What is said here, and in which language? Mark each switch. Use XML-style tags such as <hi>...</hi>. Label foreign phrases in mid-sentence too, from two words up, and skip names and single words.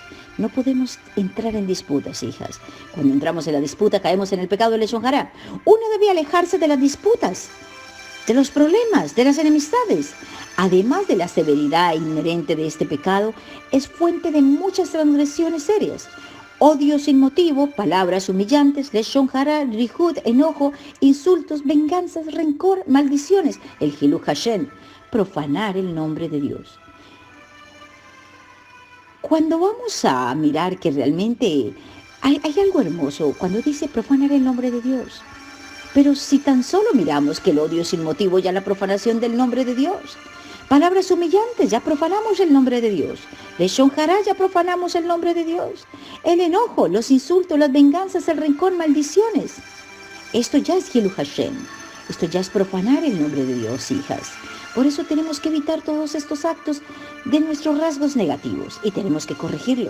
<es>No podemos entrar en disputas, hijas. Cuando entramos en la disputa caemos en el pecado de</es> <he>לשון הרע.</he> <es>Uno debe alejarse de las disputas, de los problemas, de las enemistades. Además de la severidad inherente de este pecado, es fuente de muchas transgresiones serias. Odio sin motivo, palabras humillantes,</es> <he>לשון הרע, ריהוד,</he> <es>enojo, insultos, venganzas, rencor, maldiciones. El</es> <he>חילול השם,</he> <es>profanar el nombre de Dios. Cuando vamos a mirar que realmente hay algo hermoso cuando dice profanar el nombre de Dios. Pero si tan solo miramos que el odio sin motivo, ya la profanación del nombre de Dios. Palabras humillantes, ya profanamos el nombre de Dios.</es> <he>לשון הרע,</he> <es>ya profanamos el nombre de Dios. El enojo, los insultos, las venganzas, el rencor, maldiciones. Esto ya es</es> <he>חילול השם.</he> <es>Esto ya es profanar el nombre de Dios, hijas. Por eso tenemos que evitar todos estos actos de nuestros rasgos negativos y tenemos que corregirlo.</es>